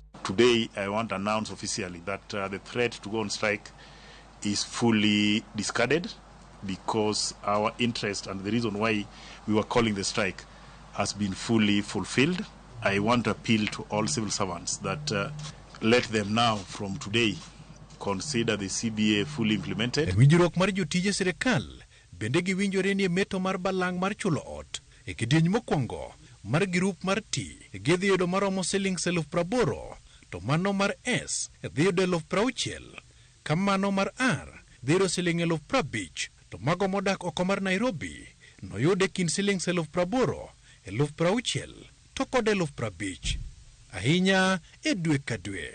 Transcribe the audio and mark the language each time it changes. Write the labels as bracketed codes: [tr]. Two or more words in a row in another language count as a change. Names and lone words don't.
[en] Today, I want to announce officially that the threat to go on strike is fully discarded because our interest and the reason why we were calling the strike has been fully fulfilled. I want to appeal to all civil servants that let them now from today consider the CBA fully implemented. [luo] Winjruok mar jotije sirikal bende giwinjore ni meto mar balang' mar chulo ot e kidieny mokwongo mar girup mar T gidhi yudo maromo silings 80,000 to mano mar S dhi yudo 60,000 kamano mar R dhi yudo siling 50,000 to mago modak oko mar Nairobi noyude kind silings 80,000, 60,000 to kod 50,000 ahinya e dwe ka dwe.